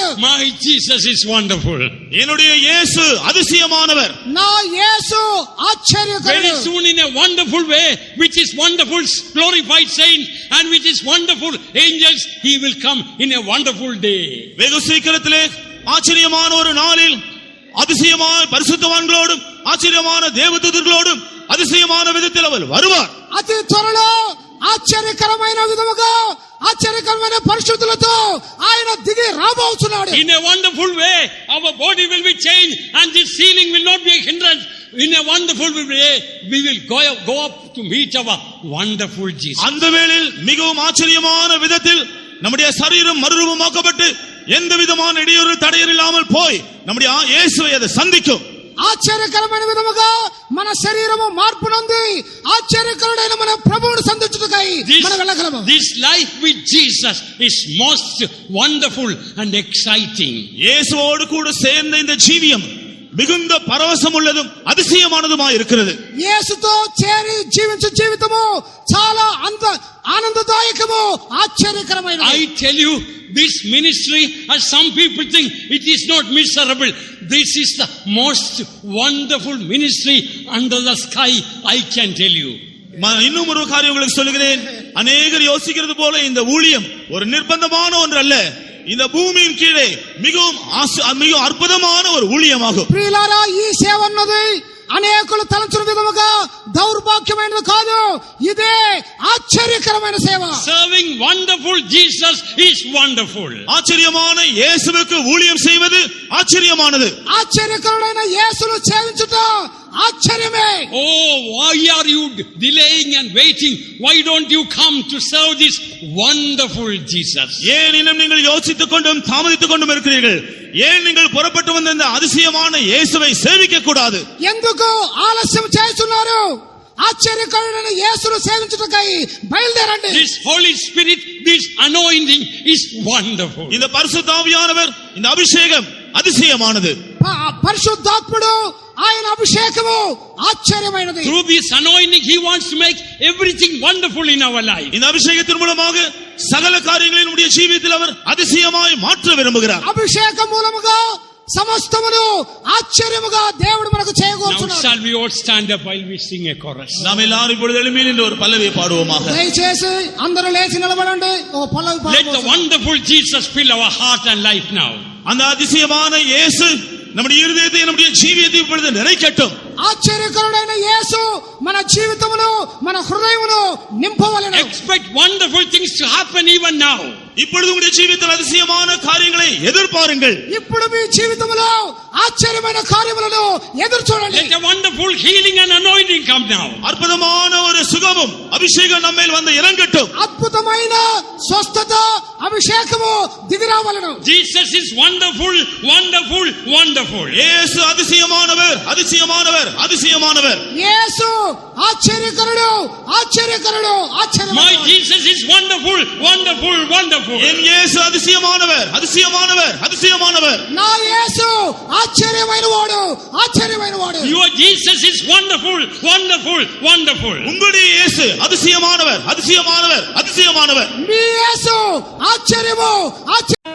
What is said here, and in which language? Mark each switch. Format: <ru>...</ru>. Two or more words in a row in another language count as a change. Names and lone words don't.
<en>My Jesus is wonderful.</en> <ta>என்னுடைய இயேசு அதிசயமானவர்.</ta> <te>నా యేసు Very ఆశ్చర్యకరుడు.</te> <en>soon in a wonderful way, which is wonderful glorified saints and which is wonderful angels, he will come in a wonderful day.</en> <ta>வெகு சீக்கிரத்திலே ஆச்சரியமான ஒரு நாளில் அதிசயமாய் பரிசுத்தவான்களோடும் ஆச்சரியமான தேவதூதர்களோடும் அதிசயமான விதத்தில் அவர் வருவார்.</ta> <te>అతి త్వరలో ఆశ్చర్యకరమైన విధముగా ఆశ్చర్యకరమైన పరిశుద్ధులతో ఆయన దిగి రాబోతున్నాడు.</te> <en>In a wonderful way, our body will be changed and this healing will not be a hindrance. In a wonderful way, we will go up to meet our wonderful Jesus.</en> <ta>அந்த வேளையில் மிகவும் ஆச்சரியமான விதத்தில் நம்முடைய சரீரம் மறுரூபமாக்கப்பட்டு எந்த விதமான இடையூறு தடையர் இல்லாமல் போய் நம்முடைய இயேசுவை அதை சந்திக்கும்.</ta> <te>ఆశ్చర్యకరమైన విధముగా మన శరీరము మార్పు నొంది ఆశ్చర్యకరుడైన మన ప్రభువును సంధించుటకై మనం వెళ్ళగలము.</te> <en>This life with Jesus is most wonderful and exciting.</en> <ta>இயேசுவோடு கூட சேர்ந்த இந்த ஜீவியம் மிகுந்த பரவசம் உள்ளதும் அதிசயமானதுமாய் இருக்கிறது.</ta> <te>యేసుతో చేరి జీవించే జీవితము చాలా ఆనందదాయకము ఆశ్చర్యకరమైనది.</te> <en>I tell you, this ministry, as some people think, it is not miserable. This is the most wonderful ministry under the sky, I can tell you.</en> <ta>இன்னும் ஒரு காரியம் உங்களுக்கு சொல்லுகிறேன். அநேகர் யோசிக்கிறது போல இந்த ஊழியம் ஒரு நிர்பந்தமான ஒன்று அல்ல. இந்த பூமியின் கீழே மிகவும் அற்புதமான ஒரு ஊழியமாகும்.</ta> <te>ప్రియులారా, ఈ సేవ అన్నది అనేకులు తలంచిన విధముగా దౌర్భాగ్యమైనది కాదు. ఇదే ఆశ్చర్యకరమైన సేవ.</te> <en>Serving wonderful Jesus is wonderful.</en> <ta>ஆச்சரியமான இயேசுவுக்கு ஊழியம் செய்வது ஆச்சரியமானது.</ta> <te>ఆశ్చర్యకరుడైన యేసును సేవించుట ఆశ్చర్యమే.</te> <en>Oh, why are you delaying and waiting? Why don't you come to serve this wonderful Jesus?</en> <ta>ஏன் இன்னும் நீங்கள் யோசித்துக் கொண்டும் தாமதித்துக் கொண்டும் இருக்கிறீர்கள்? ஏன் நீங்கள் புறப்பட்டு வந்த இந்த அதிசயமான இயேசுவை சேவிக்க கூடாது?</ta> <te>ఎందుకు ఆలస్యం చేస్తున్నారు? ఆశ్చర్యకరుడైన యేసును సేవించుటకై బయలుదేరండి.</te> <en>This Holy Spirit, this anointing is wonderful.</en> <ta>இந்த பரிசுத்த ஆவியானவர், இந்த அபிஷேகம் அதிசயமானது.</ta> <te>పరిశుద్ధాత్ముడు ఆయన అభిషేకము ఆశ్చర్యమైనది.</te> <en>Through this anointing, He wants to make everything wonderful in our life.</en> <ta>இந்த அபிஷேகத்தின் மூலமாக சகல காரியங்களை நம்முடைய ஜீவிதத்தில் அவர் அதிசயமாய் மாற்ற விரும்புகிறார்.</ta> <te>అభిషేకం మూలముగా సమస్తమును ఆశ్చర్యముగా దేవుడు మనకు Now చేయగోరుచున్నాడు.</te> <en>shall we all stand up while we sing a chorus?</en> <ta>நாம் எல்லாரும் இப்பொழுது எழும்பி நின்று ஒரு பல்லவியை பாடுவோமாக.</ta> <te>దయచేసి అందరూ లేచి నిలబడండి. ఓ పల్లవి</te> <en>Let the</en> <te>పాడుకోండి.</te> <en>wonderful Jesus fill our heart and life now.</en> <ta>அந்த அதிசயமான இயேசு நம்முடைய இருதயத்தை நம்முடைய ஜீவியத்தை இப்பொழுது நிறைக்கட்டும்.</ta> <te>ఆశ్చర్యకరుడైన యేసు మన జీవితమును మన హృదయమును నింపవలెను.</te> <en>Expect wonderful things to happen even now.</en> <ta>இப்பொழுது உங்களுடைய ஜீவிதத்தில் அதிசயமான காரியங்களை எதிர்பாருங்கள்.</ta> <te>ఇప్పుడు మీ జీవితములో ఆశ్చర్యమైన కార్యములను ఎదురు చూడండి.</te> <en>Let a wonderful healing and anointing come now.</en> <ta>அற்புதமான ஒரு சுகமும் அபிஷேகம் நம்மேல் வந்து இறங்கட்டும்.</ta> <te>అద్భుతమైన స్వస్థత అభిషేకము దిగిరావలెను.</te> <en>Jesus is wonderful, wonderful, wonderful.</en> <ta>இயேசு அதிசயமானவர், அதிசயமானவர், அதிசயமானவர்.</ta> <te>యేసు ఆశ్చర్యకరుడు, ఆశ్చర్యకరుడు, My ఆశ్చర్యకరుడు.</te> <en>Jesus is wonderful, wonderful, wonderful.</en> <ta>என் இயேசு அதிசயமானவர், அதிசயமானவர், அதிசயமானவர்.</ta> <te>నా యేసు ఆశ్చర్యమైన వాడు, ఆశ్చర్యమైన వాడు.</te> <en>Your Jesus is wonderful, wonderful, wonderful.</en> <ta>உங்களுடைய இயேசு அதிசயமானவர், அதிசயமானவர், அதிசயமானவர்.</ta> <te>మీ యేసు ఆశ్చర్యము, ఆశ్చర్య</te>